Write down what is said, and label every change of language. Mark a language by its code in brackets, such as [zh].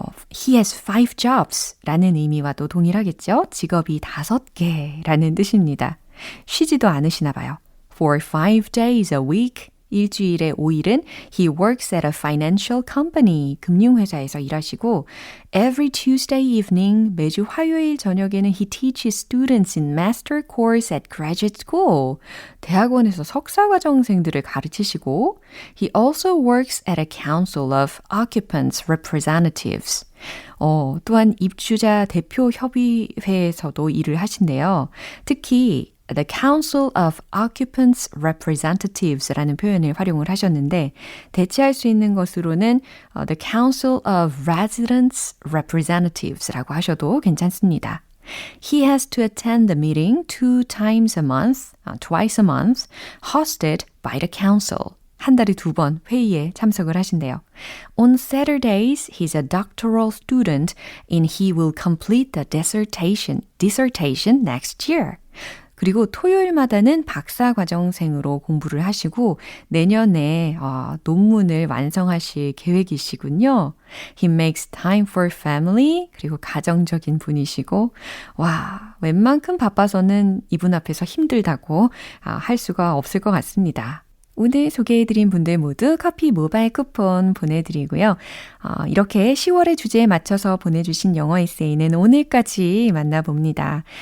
[en] He has 5 jobs [ko] 라는 의미와도 동일하겠죠? 직업이 5개라는 뜻입니다. 쉬지도 않으시나 봐요. [en] For 5 days a week. [ko] 일주일에 5일은 [en] he works at a financial company, [ko] 금융회사에서 일하시고 [en] every Tuesday evening, [ko] 매주 화요일 저녁에는 [en] he teaches students in master course at graduate school, [ko] 대학원에서 석사과정생들을 가르치시고 [en] he also works at a council of occupants representatives. [ko] 또한 입주자 대표 협의회에서도 일을 하신대요. 특히 The Council of Occupants Representatives 라는 표현을 활용을 하셨는데 대체할 수 있는 것으로는 The Council of Residents Representatives 라고 하셔도 괜찮습니다. [en] He has to attend the meeting twice a month, hosted by the council. [ko] 한 달에 2번 회의에 참석을 하신대요. [en] On Saturdays, he's a doctoral student and he will complete the dissertation next year. [ko] 그리고 토요일마다는 박사과정생으로 공부를 하시고 내년에 논문을 완성하실 계획이시군요. [en] He makes time for family. [ko] 그리고 가정적인 분이시고 와, 웬만큼 바빠서는 이분 앞에서 힘들다고 할 수가 없을 것 같습니다. 오늘 소개해드린 분들 모두 커피 모바일 쿠폰 보내드리고요. 이렇게 10월의 주제에 맞춰서 보내주신 영어 에세이는 오늘까지 만나봅니다.